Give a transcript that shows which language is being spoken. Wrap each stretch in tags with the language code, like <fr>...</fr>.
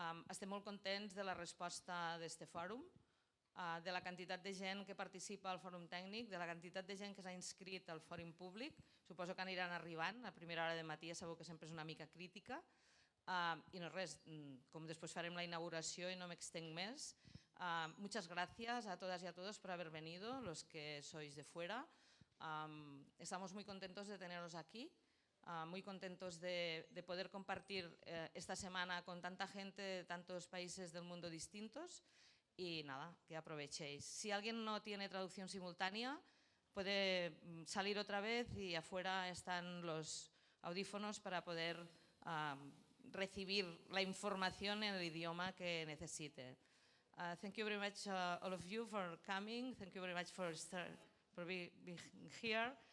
<ca>Estem molt contents de la resposta d'aquest fòrum, de la quantitat de gent que participa al fòrum tècnic, de la quantitat de gent que s'ha inscrit al fòrum públic. Suposo que aniran arribant, a primera hora de matí ja sabeu que sempre és una mica crítica. I no res, com després farem la inauguració i no m'extenc més.</ca> <es>Muchas gracias a todas y a todos por haber venido, los que sois de fuera. Estamos muy contentos de teneros aquí, muy contentos de poder compartir esta semana con tanta gente de tantos países del mundo distintos y nada, que aprovechéis. Si alguien no tiene traducción simultánea, puede salir otra vez y afuera están los audífonos para poder recibir la información en el idioma que necesite.</es> <en>Thank you very much all of you for coming. Thank you very much for being here.</en>